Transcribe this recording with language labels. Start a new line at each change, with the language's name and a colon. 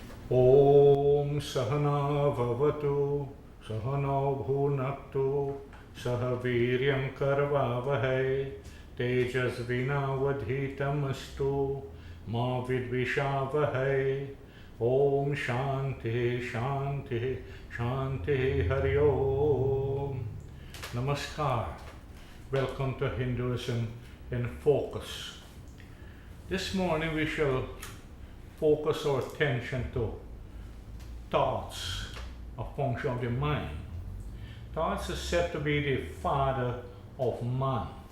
Sanskrit: ॐ सहना भवतु सहनौ भुनक्तु सह वीर्यं करवावहै तेजस्विनावधीतमस्तु मा विद्विषावहै। ॐ शान्तिः शान्तिः शान्तिः हरि ओम।
Hindi: Namaskar.
English: Welcome to Hinduism in Focus. This morning we shall focus our attention to thoughts, a function of the mind. Thoughts is said to be the father of man.